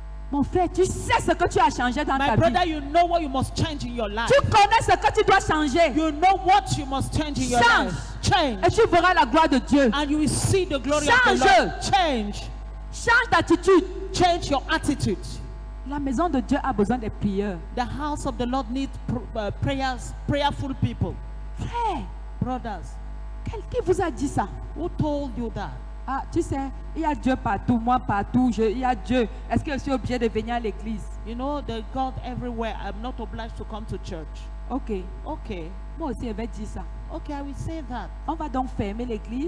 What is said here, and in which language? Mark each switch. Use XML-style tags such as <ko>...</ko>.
<fr>Mon frère, tu sais ce que tu as changé dans</fr> <en>My</en> <fr>ta</fr> <en>brother,</en> <fr>vie.</fr> <en>you know what you must change in your life.</en> <fr>Tu connais ce que tu dois changer.</fr> <en>You know what you must change in your</en> <fr>Change.</fr> <en>life. Change.</en> <fr>Et tu verras la gloire de Dieu.</fr> <en>And you will see the glory of</en> <fr>Change.</fr> <en>the Lord. Change.</en> <fr>Change d'attitude.</fr> <en>Change your attitude.</en> <fr>La maison de Dieu a besoin des prières.</fr> <en>The house of the Lord needs prayerful people.</en> <fr>Frère,</fr> <en>Brothers,</en> <fr>qui vous a dit ça?</fr> <en>who told you that?</en> <fr>Ah, tu sais, il y a Dieu partout, moi partout, il y a Dieu. Est-ce que je suis obligé de venir à l'église?</fr> <en>You know, there's God everywhere. I'm not obliged to come to church. Ok, Okay.</en> <fr>moi aussi je vais dire ça.</fr> <en>Okay, I will say that.</en> <fr>On va donc fermer l'église.</fr>